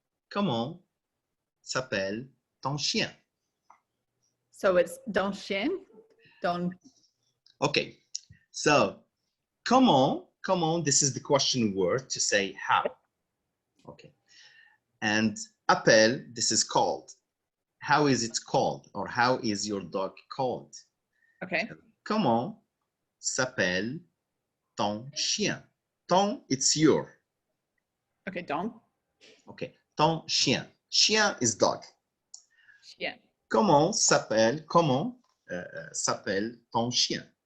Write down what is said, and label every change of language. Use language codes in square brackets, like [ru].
[fr] Comment s'appelle ton chien? [en] So it's [fr] ton chien? [en] Okay, so comment, this is the question word to say how. Okay, and appel, this is called. How is it called, or how is your dog called? Okay. [fr] Comment s'appelle ton chien? [en] Ton, it's your. Okay, ton. Okay, [fr] ton chien. [en] Chien is dog. [fr] Chien. Comment s'appelle ton chien?